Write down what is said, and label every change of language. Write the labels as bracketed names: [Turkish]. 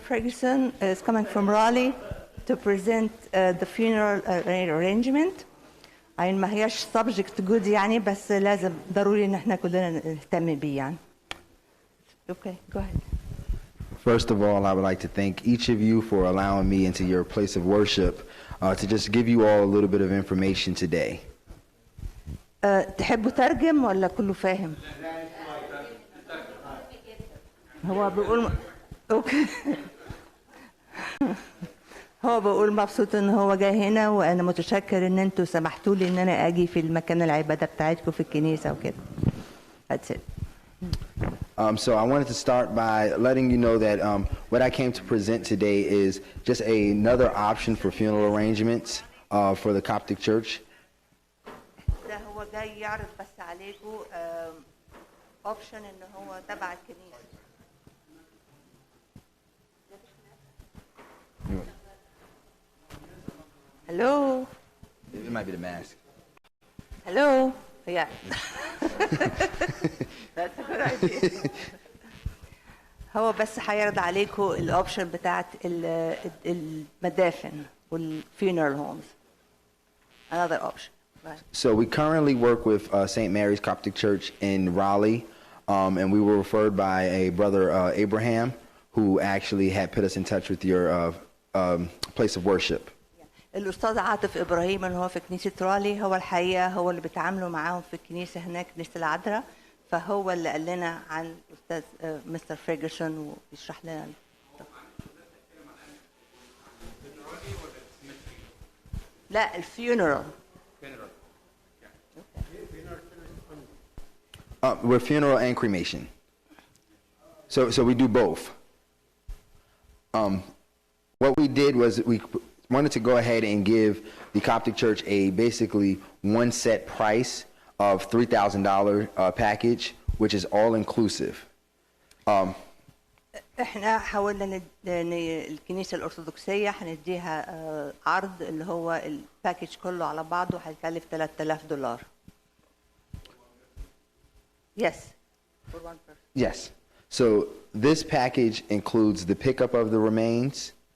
[English] Ferguson is coming from Raleigh to present the funeral arrangement. [Arabic] عين ما هياش [English] subject good [Arabic] يعني بس لازم ضروري ان احنا كلنا نهتم بيه يعني. [English] Okay, go ahead. First of all, I would like to thank each of you for allowing me into your place of worship to just give you all a little bit of information today. [Arabic] تحبوا ترجم ولا كله فاهم؟ هو بيقول اوكي. هو بيقول مبسوط ان هو جاي هنا وانا متشكر ان انتوا سمحتوا لي ان انا اجي في المكان العباده بتاعتكم في الكنيسه وكده. [English] That's it. So I wanted to start by letting you know that what I came to present today is just another option for funeral arrangements for the Coptic Church. [Arabic] ده هو جاي يعرض بس عليكم اوبشن ان هو تبع الكنيسه. [English] Hello. It might be the mask. Hello. Yeah. That's a good idea. [Arabic] هو بس هيعرض عليكم الاوبشن بتاعت المدافن وال [English] funeral homes. Another option. Right. So we currently work with St. Mary's Coptic Church in Raleigh, and we were referred by a brother Abraham, who actually had put us in touch with your place of worship. [Arabic] الأستاذ عاطف إبراهيم اللي هو في كنيسة رالي هو الحقيقة هو اللي بيتعاملوا معاهم في الكنيسة هناك كنيسة العذراء فهو اللي قال لنا عن الأستاذ مستر فيرجسون ويشرح لنا. لا الفيونرال. [English] We're funeral and cremation. So we do both. What we did was we wanted to go ahead and give the Coptic Church a basically one set price of $3,000 package, which is all inclusive. [Arabic] احنا حاولنا الكنيسة الأرثوذكسية هنديها عرض اللي هو الباكج كله على بعضه هيكلف $3,000. [English] Yes. For one person. Yes. So this package includes the pickup of the remains.